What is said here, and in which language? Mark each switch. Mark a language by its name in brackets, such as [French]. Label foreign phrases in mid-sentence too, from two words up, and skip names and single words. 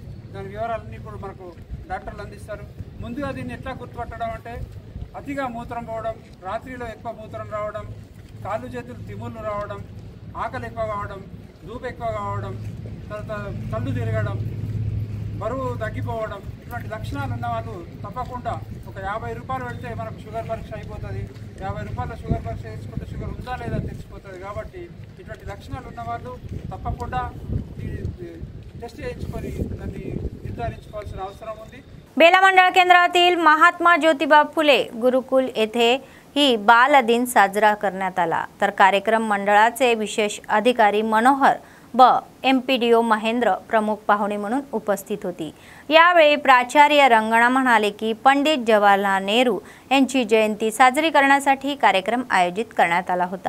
[Telugu] దాని వివరాలన్నీ ఇప్పుడు మనకు డాక్టర్లు అందిస్తారు. ముందుగా దీన్ని ఎట్లా గుర్తుపట్టడం అంటే అతిగా మూత్రం పోవడం, రాత్రిలో ఎక్కువ మూత్రం రావడం, కాళ్ళు చేతులు తిమ్ముళ్ళు రావడం, ఆకలి ఎక్కువ కావడం, ధూపు ఎక్కువ కావడం, తర్వాత కళ్ళు తిరగడం, బరువు తగ్గిపోవడం, ఇటువంటి లక్షణాలు ఉన్న వాళ్ళు తప్పకుండా ఒక 50 రూపాయలు పెడితే మనకు షుగర్ పరీక్ష అయిపోతుంది. 50 రూపాయల షుగర్ పరీక్ష చేసుకుంటే షుగర్ ఉందా లేదా తెలిసిపోతుంది. కాబట్టి ఇటువంటి లక్షణాలు ఉన్న వాళ్ళు తప్పకుండా टेस्ट निर्धारिंచుకోవాల్సిన అవసరం ఉంది. [Marathi] बेला मंडळ केंद्रातील महात्मा ज्योतिबा फुले गुरुकुल येथे ही बाल दिन साजरा करण्यात आला. तर कार्यक्रम मंडळाचे विशेष अधिकारी मनोहर व एमपीडीओ महेंद्र प्रमुख पाहुणे म्हणून उपस्थित होती. यावेळी प्राचार्य रंगणा म्हणाले की पंडित जवाहरलाल नेहरू यांची जयंती साजरी करण्यासाठी कार्यक्रम आयोजित करण्यात आला होता.